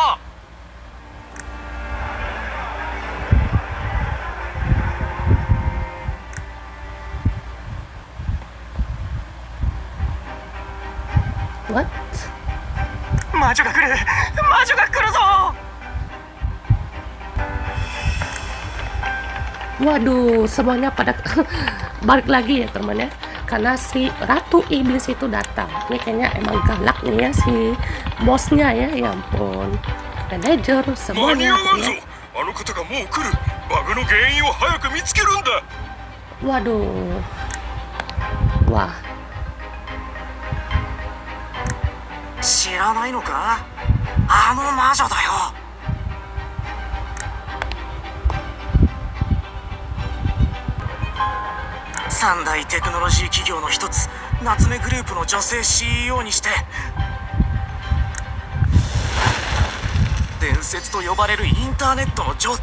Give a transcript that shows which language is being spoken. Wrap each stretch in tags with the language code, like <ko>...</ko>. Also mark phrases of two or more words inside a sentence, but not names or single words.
<ja>What? 魔女が来る、魔女が来るぞ。</ja> <id>Waduh, semuanya pada balik lagi ya teman ya, karena si Ratu Iblis itu datang. Ini kayaknya emang galak nih ya si bosnya ya, ya ampun. Manager semuanya ya. Waduh. Wah.</id> <ja>知らないのか？あの魔女だよ。三大テクノロジー企業の一つ夏目グループの女性 CEO にして伝説と呼ばれるインターネットの女帝。</ja>